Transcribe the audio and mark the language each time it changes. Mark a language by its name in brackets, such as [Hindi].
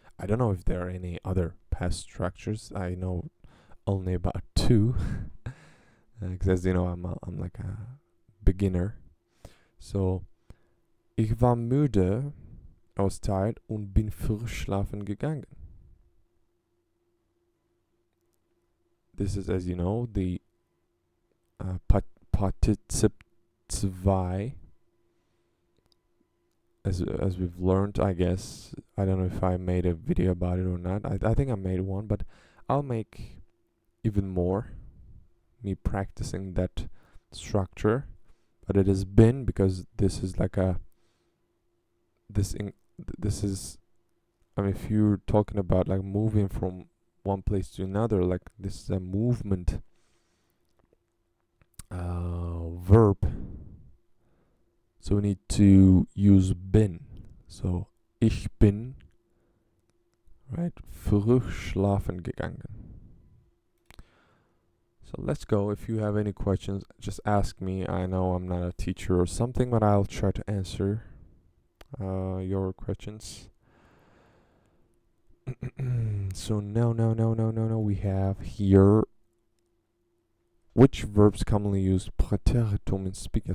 [English] I don't know if there are any other past structures. I know only about two, because as you know, I'm like a beginner. [German] So ich war müde, [English] I was tired [German] und bin früh schlafen gegangen. [English] This is, as you know, the Partizip 2. As we've learned, I guess. I don't know if I made a video about it or not. I think I made one, but I'll make even more, me practicing that structure. But it has been, because this is like this is, I mean, if you're talking about like moving from one place to another, like this is a movement verb. So we need to use bin. [German] So ich bin, right, früh schlafen gegangen. [English] So let's go. If you have any questions, just ask me. I know I'm not a teacher or something, but I'll try to answer your questions. So now we have here which verbs commonly use Präteritum in speaking.